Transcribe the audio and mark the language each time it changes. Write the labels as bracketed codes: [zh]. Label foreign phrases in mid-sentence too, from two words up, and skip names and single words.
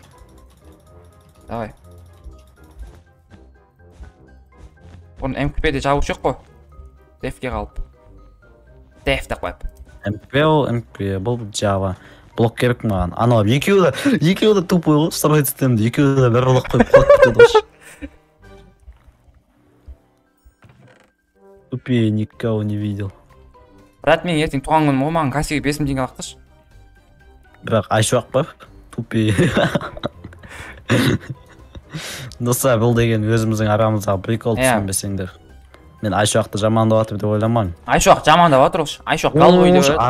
[kk] Давай. Оны МКП-де жабу жоқ қой. Дефке қалып. Дефті қойып. МКП бұл Java. Блок керек маған. Анау екеуі де тупой ғой. Строить системді. Екеуі де бір блок қойып құлап кетеді ғой. [ru] Тупее никого не видел. [kk] Брат, мен ертең туған күнім ғой, маған кассеге 5000 теңге лақтыршы. Бірақ айшуақ па? Тупее. Достар, бұл деген өзіміздің арамыздағы прикол түсінбесеңдер. Мен айшуақты жамандап жатыр деп ойламаймын. Айшуақ жамандап жатыр ғой. Айшуақ голубой деп ойлады.